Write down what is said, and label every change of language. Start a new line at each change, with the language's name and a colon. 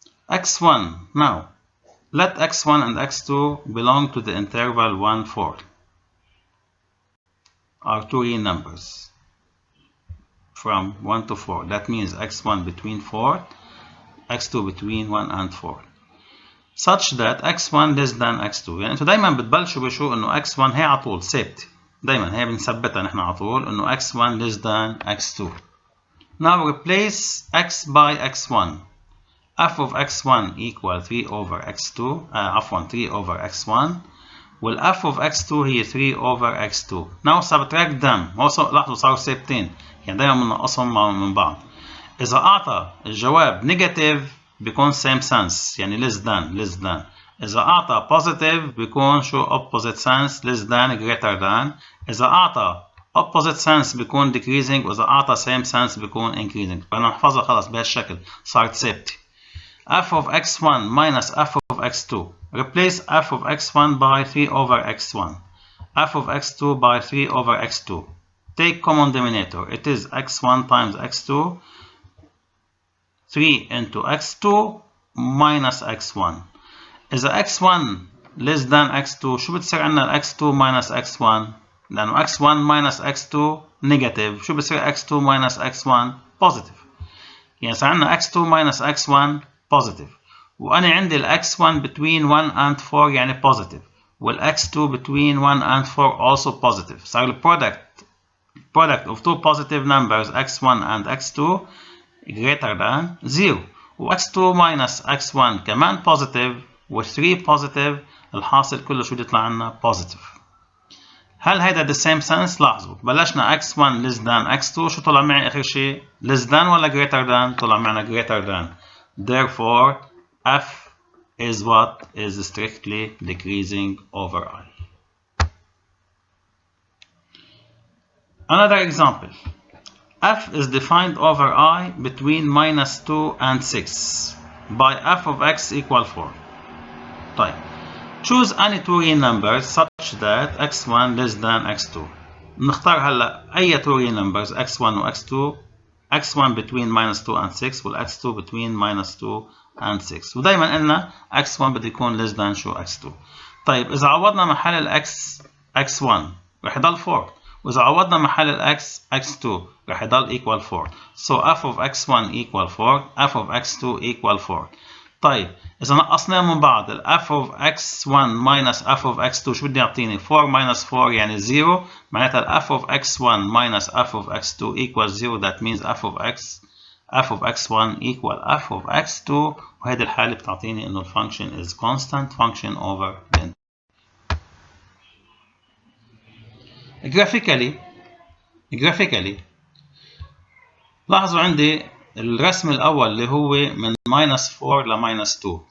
English: x1, now let x1 and x2 belong to the interval 1, 4, are two real numbers from 1 to 4. That means x1 between 4, x2 between 1 and 4, such that x1 less than x2.
Arabic: يعني انتوا دايما بتبلشوا بشو انه x1 هي على طول ثابته، دايما هي بنثبتها نحن على طول انه
English: x1 less than x2. Now replace x by x1. f of x1 equal 3 over x2,
Arabic: عفوا
English: 3 over x1. Well, f of x2 هي 3 over x2. Now subtract them.
Arabic: لاحظوا صاروا ثابتين، يعني دايما بننقصهم من بعض. إذا أعطى الجواب نيجاتيف بيكون
English: same sense،
Arabic: يعني less than. إذا أعطى positive بيكون شو
English: opposite sense،
Arabic: less than greater than. إذا أعطى
English: opposite sense
Arabic: بيكون decreasing، وإذا أعطى
English: same sense
Arabic: بيكون increasing. فأنا نحفظها خلاص بهالشكل، صارت ثابتة.
English: f of x1 minus f of x2. Replace f of x1 by 3 over x1. f of x2 by 3 over x2. Take common denominator. It is x1 times x2. 3 into x2 minus x1.
Arabic: إذا
English: x1 less than x2
Arabic: شو بتصير عندنا
English: x2 minus x1؟
Arabic: لأنه
English: x1 minus x2 negative.
Arabic: شو بتصير
English: x2 minus x1 positive.
Arabic: يعني صار عندنا x2 minus x1 positive. وأنا عندي ال
English: x1 between 1 and 4
Arabic: يعني positive.
English: وال x2 between 1 and 4 also positive. صار ال product of two positive numbers x1 and x2 greater than 0.
Arabic: و x2 minus x1 كمان positive و 3 positive. الحاصل كله شو يطلع عنا positive. هل هيدا
English: the same sense؟
Arabic: لاحظوا بلشنا
English: x1 less than x2
Arabic: شو طلع معي آخر شيء؟
English: less than
Arabic: ولا
English: greater than؟
Arabic: طلع معنا greater than.
English: Therefore, f is what is strictly decreasing over I. Another example. f is defined over I between -2 and 6. by f of x equal 4.
Arabic: طيب
English: choose any two real numbers such that x1 less than x2.
Arabic: نختار هلا أي
English: two real numbers
Arabic: x1 و x2. x1
English: between -2 and 6
Arabic: وال x2 between -2 and 6. ودايما قلنا x1 بده يكون
English: less than
Arabic: شو x2. طيب إذا عوضنا محل ال x x1 رح يضل 4. وإذا عوضنا محل ال x x2 رح يضل
English: equal 4. So f of x1 equal 4, f of x2 equal 4.
Arabic: طيب إذا نقصناهم من بعض ال
English: f of x1 minus f of x2
Arabic: شو بدي يعطيني؟
English: 4 minus 4
Arabic: يعني 0. معناتها ال
English: f of x1 minus f of x2 equals 0. That means f of x1 equal f of x2.
Arabic: وهذه الحالة بتعطيني إنه الفانكشن
English: is constant function over the graphically
Arabic: لاحظوا عندي الرسم الأول اللي هو من -4 ل -2.